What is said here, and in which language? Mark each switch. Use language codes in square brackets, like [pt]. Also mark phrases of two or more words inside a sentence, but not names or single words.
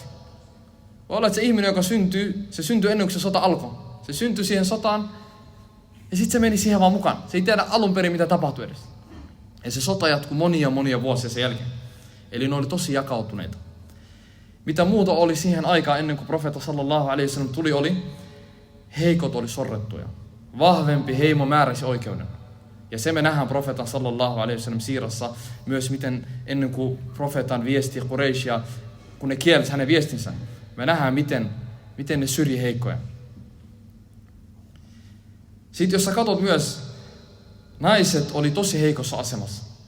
[fi] Voi olla, että se ihminen, joka se syntyi ennen kuin se sota alkoi. Se syntyi siihen sotaan ja sitten se meni siihen vaan mukaan. Se ei tiedä alun perin, mitä tapahtui edes. Ja se sota jatkui monia vuosia sen jälkeen. Eli ne oli tosi jakautuneita. Mitä muuta oli siihen aikaan ennen kuin profeetta [ar] صلى الله عليه وسلم [fi] tuli, oli heikot oli sorrettuja. Vahvempi heimo määräsi oikeuden. Ja se me nähdään profeetan [ar] صلى الله عليه وسلم [fi] siirassa myös, miten ennen kuin profeetan viesti Qurayshia, kun ne kielsi hänen viestinsä, me nähdään, miten ne syrji heikkoja. Sitten jos sä katsot myös, naiset oli tosi heikossa asemassa.